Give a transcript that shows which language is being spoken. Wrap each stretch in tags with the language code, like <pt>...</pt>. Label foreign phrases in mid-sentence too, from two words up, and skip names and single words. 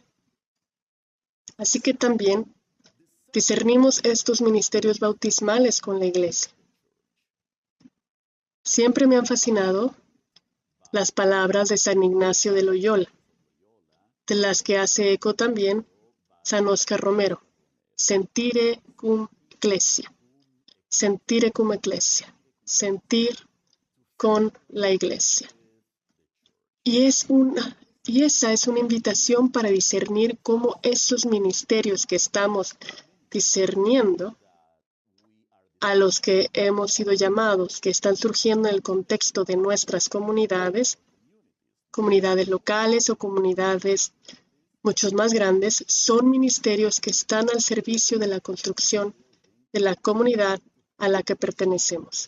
<es>Así que también discernimos estos ministerios bautismales con la iglesia. Siempre me han fascinado las palabras de San Ignacio de Loyola, de las que hace eco también San Óscar Romero,</es> <la>sentire cum ecclesia, sentire cum ecclesia,</la> <es>sentir con la iglesia. Y esa es una invitación para discernir cómo esos ministerios que estamos discerniendo, a los que hemos sido llamados, que están surgiendo en el contexto de nuestras comunidades locales o comunidades muchos más grandes, son ministerios que están al servicio de la construcción de la comunidad a la que pertenecemos.</es>